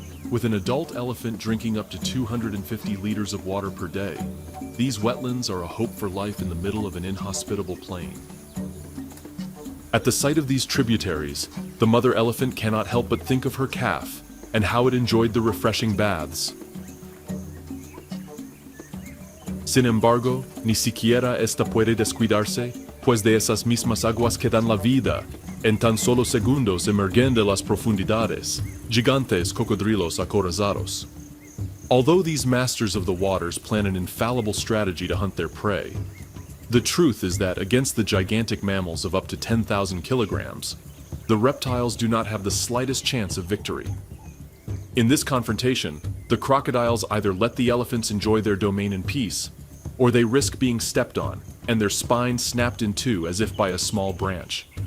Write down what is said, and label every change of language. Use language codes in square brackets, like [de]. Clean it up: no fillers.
[en] With an adult elephant drinking up to 250 liters of water per day, these wetlands are a hope for life in the middle of an inhospitable plain. At the sight of these tributaries, the mother elephant cannot help but think of her calf and how it enjoyed the refreshing baths. [es] Sin embargo, ni siquiera esta puede descuidarse, pues de esas mismas aguas que dan la vida, en tan solo segundos emergen de las profundidades, gigantes cocodrilos acorazados. [en] Although these masters of the waters plan an infallible strategy to hunt their prey, the truth is that against the gigantic mammals of up to 10,000 kilograms, the reptiles do not have the slightest chance of victory. In this confrontation, the crocodiles either let the elephants enjoy their domain in peace, or they risk being stepped on and their spines snapped in two as if by a small branch.